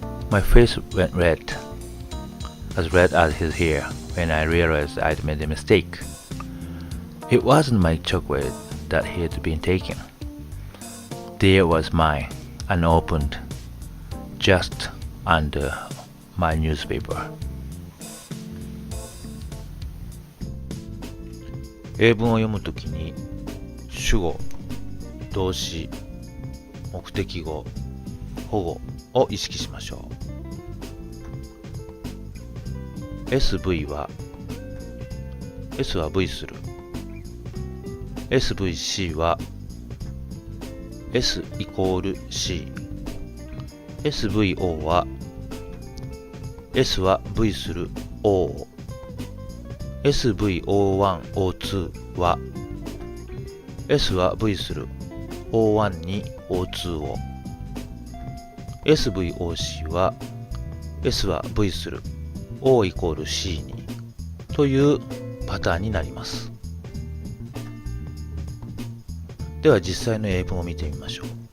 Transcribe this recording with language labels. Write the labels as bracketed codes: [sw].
[en] My face went red as his hair, when I realized I'd made a mistake. It wasn't my chocolate that he had been taking. There was mine, unopened, just under my newspaper. [ja] 英文を読むときに主語、動詞、目的語、保護を意識しましょう。 SV は S は V する。 SVC は S イコール C。 SVO は S は V する O。 SVO1、O2 は S は V する O1 に O2 を。 SVOC は S は V する O イコール C にというパターンになります。では実際の英文を見てみましょう。